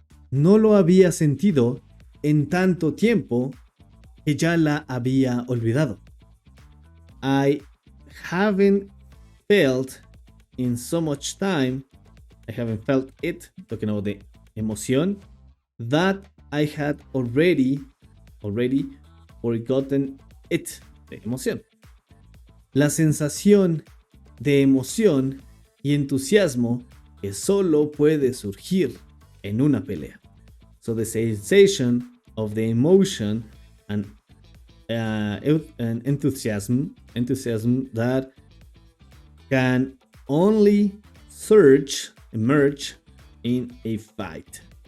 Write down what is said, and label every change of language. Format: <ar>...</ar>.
<es>No lo había sentido en tanto tiempo que ya la había olvidado.</es> <en>I haven't felt in so much time, I haven't felt it, talking about the emoción, that I had already forgotten it,</en> <es>de emoción. La sensación de emoción y entusiasmo que solo puede surgir en una pelea.</es> <en>So the sensation of the emotion and enthusiasm that can only emerge in a fight.</en>